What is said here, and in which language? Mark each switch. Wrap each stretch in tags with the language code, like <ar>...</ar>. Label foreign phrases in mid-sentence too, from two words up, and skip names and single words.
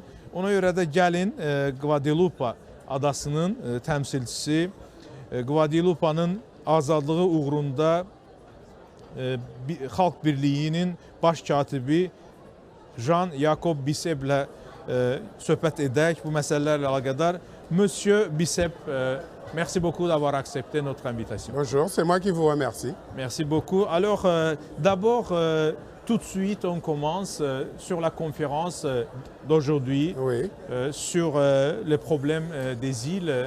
<az>Ona görə də gəlin Guadeloupe adasının təmsilçisi, Guadeloupe'nın azadlığı uğrunda Xalq Birliyinin baş katibi Jean-Jacob Bissep'lə söhbət edək bu məsələlərlə əlaqədar.</az> <fr>Monsieur Bissep, merci beaucoup d'avoir accepté notre invitation. Bonjour, c'est moi qui vous remercie. Merci beaucoup. Alors, d'abord, tout de suite, on commence sur la conférence d'aujourd'hui, Oui. sur les problèmes des îles.</fr>